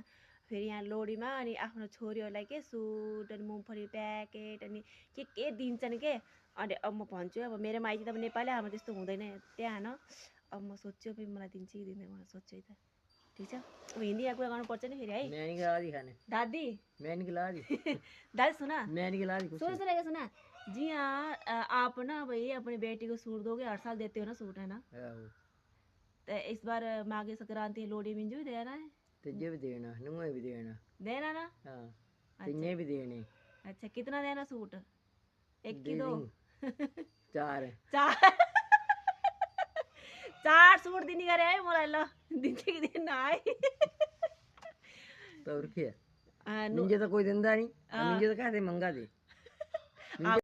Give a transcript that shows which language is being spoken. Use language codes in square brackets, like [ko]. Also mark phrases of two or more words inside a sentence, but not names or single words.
[ne] फेरि यहाँ लोहडीमा अनि आफ्नो छोरीहरूलाई के सुट अनि मुङफली प्याकेट अनि के दिन्छन् के। अनि अब म भन्छु अब मेरो माइती त अब नेपाली, हाम्रो त्यस्तो हुँदैन त्यहाँ न। अब म सोध्छु अब मलाई दिन्छ कि दिँदैन, मलाई सोध्छु है त। ठीक छ, अब हिन्दीमा कुरा गर्नुपर्छ नि फेरि है। [hi] दादी दादी सुना जी हाँ, आप ना भाई अपनी बेटी को सूट दोगे, हर साल देते हो ना सूट, है ना? तो इस बार माघे संक्रांति लोहड़ी में भी देना है? तुझे भी देना, नुंगे भी देना ना? तुझे भी देने। अच्छा, कितना देना सूट? एक की दो? चार [ne] चार सूट दिने गरे है मलाई, ल दिन्छ कि दिन्न है। [hi] तो और क्या, मुझे तो कोई दिंदा नहीं, मुझे तो कहते मंगा दे।